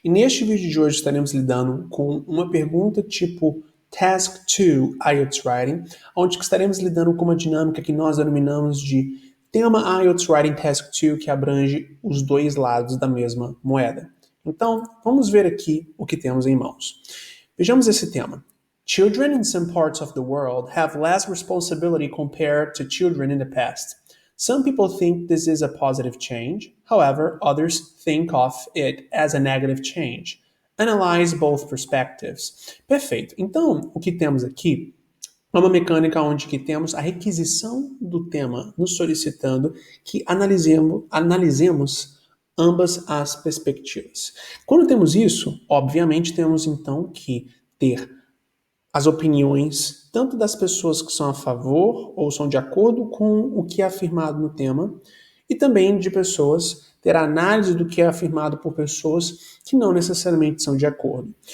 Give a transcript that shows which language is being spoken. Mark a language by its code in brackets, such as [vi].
[pt] E neste vídeo de hoje estaremos lidando com uma pergunta tipo Task 2 IELTS Writing, onde estaremos lidando com uma dinâmica que nós denominamos de tema IELTS Writing Task 2, que abrange os dois lados da mesma moeda. Então, vamos ver aqui o que temos em mãos. Vejamos esse tema. [en] Children in some parts of the world have less responsibility compared to children in the past. Some people think this is a positive change, however, others think of it as a negative change. Analyze both perspectives. [pt] Perfeito. Então, o que temos aqui é uma mecânica onde que temos a requisição do tema nos solicitando que analisemos ambas as perspectivas. Quando temos isso, obviamente temos então que ter as opiniões tanto das pessoas que são a favor ou são de acordo com o que é afirmado no tema, e também de pessoas, ter a análise do que é afirmado por pessoas que não necessariamente são de acordo.